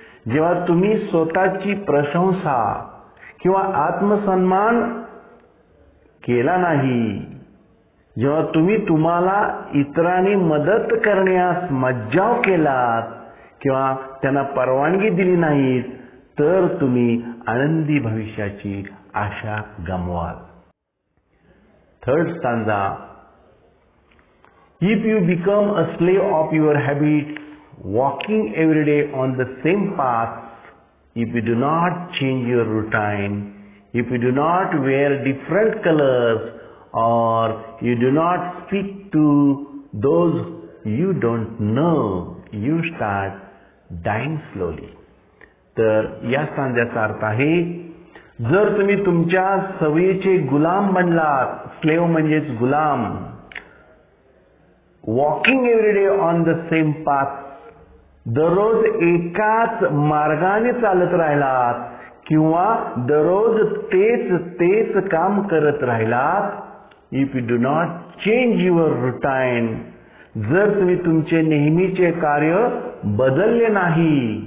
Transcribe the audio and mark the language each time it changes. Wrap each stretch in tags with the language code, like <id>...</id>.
<mr>जेव्हा तुम्ही स्वतःची प्रशंसा किंवा आत्मसन्मान केला नाही, जेव्हा तुम्ही तुम्हाला इतरांनी मदत करण्यास मज्जाव केलात किंवा त्यांना परवानगी दिली नाहीत, तर तुम्ही आनंदी भविष्याची आशा गमवाल.</mr> <en>Third stanza, if you become a slave of your habits, walking every day on the same path, if you do not change your routine, if you do not wear different colors, or you do not speak to those you don't know, you start dying slowly.</en> <mr>तर या सांध्याचा अर्थ आहे, जर तुम्ही तुमच्या सवयीचे गुलाम बनलात, slave म्हणजेच गुलाम,</mr> <en>walking every day on the same path,</en> <mr>दररोज एकाच मार्गाने चालत राहिलात किंवा दररोज तेच काम करत राहिलात,</mr> <en>if you do not change your routine,</en> <mr>जर तुम्ही तुमचे नेहमीचे कार्य बदलले नाही,</mr>